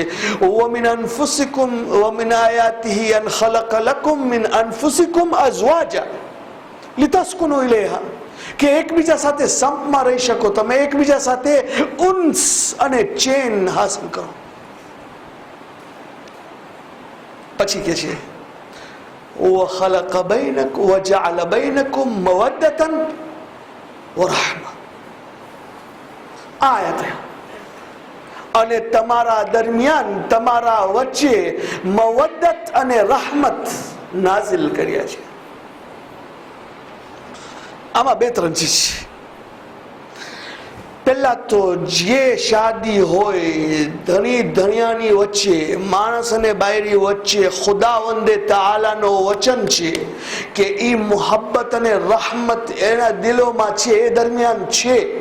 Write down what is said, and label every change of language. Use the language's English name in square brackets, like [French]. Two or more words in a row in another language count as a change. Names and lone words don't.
[Arabic] ومن أنفسكم ومن آياته أن خلق لكم من أنفسكم أزواجا لتسكنوا إليها, [Gujarati] કે એકબીજા સાથે સંપમાં રહી શકો, તમે એકબીજા સાથે ઉન્સ અને ચેન હાંસલ કરો. પછી કે છે [Arabic] وخلق بينكم وجعل بينكم مودة ورحمة. [Gujarati] આયત અને તમારા દરમિયાન, તમારા વચ્ચે મવદ્દત અને રહમત નાઝિલ કર્યા છે. આમાં 2-3 ચીજ છે. પહેલા તો જે શાદી હોય ધણી ધણિયાની વચ્ચે, માણસ અને બાયરી વચ્ચે ખુદાવંદે તાઆલાનો વચન છે કે ઈ મુહબ્બત અને રહમત એના દિલોમાં છે, એ દરમિયાન છે.